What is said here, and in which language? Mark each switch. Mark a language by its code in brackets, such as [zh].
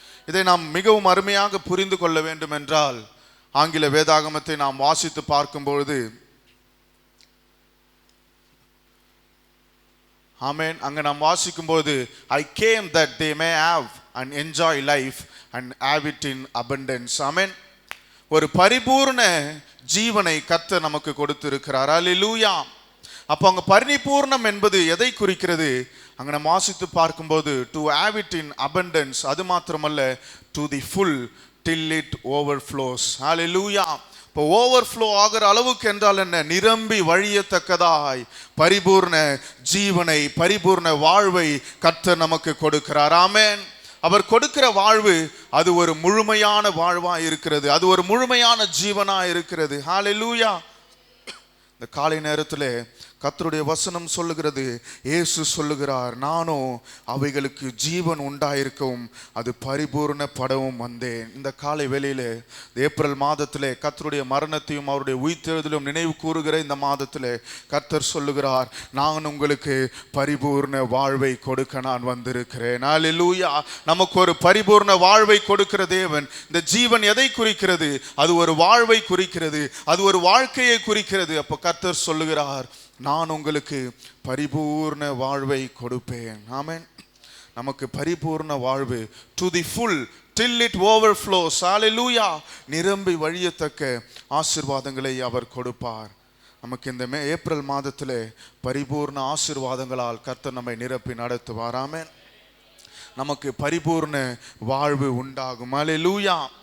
[ta] இதை நாம் மிகவும் அருமையாக புரிந்து கொள்ள வேண்டும் என்றால், ஆங்கில வேதாகமத்தை நாம் வாசித்து பார்க்கும்பொழுது, ஆமென், அங்க நாம் வாசிக்கும்போது, [en] I came that they may have and enjoy life and have it in abundance. [ta] ஆமென். ஒரு பரிபூர்ண ஜீவனை கர்த்தர் நமக்கு கொடுத்திருக்கிறார். ஹல்லேலூயா. அப்போ அங்க பரிபூர்ணம் என்பது எதை குறிக்கிறது? அங்க நாம் வாசித்து பார்க்கும்போது, [en] to have it in abundance, [ta] அது மாத்திரமல்ல, [en] to the full till it overflows. [ta] ஹல்லேலூயா. இப்போ ஓவர்ஃப்ளோ ஆகிற அளவுக்கு என்றால் என்ன? நிரம்பி வழியத்தக்கதாய் பரிபூர்ண ஜீவனை, பரிபூர்ண வாழ்வை கர்த்தர் நமக்கு கொடுக்கிறார். ஆமென். அவர் கொடுக்கிற வாழ்வு அது ஒரு முழுமையான வாழ்வா இருக்கிறது, அது ஒரு முழுமையான ஜீவனா இருக்கிறது. ஹல்லேலூயா. இந்த காலை நேரத்தில் கர்த்தருடைய வசனம் சொல்லுகிறது, இயேசு சொல்லுகிறார், நானோ அவைகளுக்கு ஜீவன் உண்டாயிருக்கவும் அது பரிபூர்ணப்படவும் வந்தேன். இந்த காலை வேளையிலே, ஏப்ரல் மாதத்திலே கர்த்தருடைய மரணத்தையும் அவருடைய உயிர்த்தெழுதலையும் நினைவு கூறுகிற இந்த மாதத்திலே கர்த்தர் சொல்லுகிறார், நான் உங்களுக்கு பரிபூர்ண வாழ்வை கொடுக்க நான் வந்திருக்கிறேன். ஹல்லேலூயா. நமக்கு ஒரு பரிபூர்ண வாழ்வை கொடுக்கிற தேவன். இந்த ஜீவன் எதை குறிக்கிறது? அது ஒரு வாழ்வை குறிக்கிறது, அது ஒரு வாழ்க்கையை குறிக்கிறது. அப்போ கர்த்தர் சொல்லுகிறார், நான் உங்களுக்கு பரிபூர்ண வாழ்வை கொடுப்பேன். ஆமென். நமக்கு பரிபூர்ண வாழ்வு, [en] to the full till it overflows. [ta] ஹல்லேலூயா. நிரம்பி வழியத்தக்க ஆசீர்வாதங்களை அவர் கொடுப்பார். நமக்கு இந்த ஏப்ரல் மாதத்திலே பரிபூர்ண ஆசீர்வாதங்களால் கர்த்தர் நம்மை நிரப்பி நடத்துவார். ஆமென். நமக்கு பரிபூர்ண வாழ்வு உண்டாகும். ஹல்லேலூயா.